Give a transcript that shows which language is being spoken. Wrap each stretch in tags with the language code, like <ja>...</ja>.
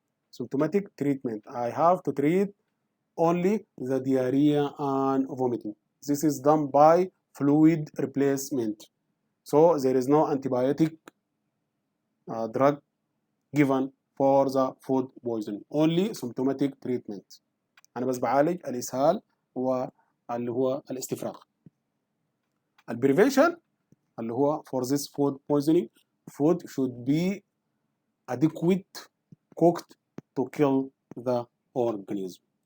<en>Symptomatic treatment I have to treat only the diarrhea and vomiting. This is done by fluid replacement. So there is no antibiotic drug given for the food poisoning. Only symptomatic treatment.</en> <ar>أنا بس بعالج الإسهال واللي هو الاستفراغ. البريفنشن اللي هو</ar> <en>for this food poisoning food should be adequate cooked to kill the organism.</en>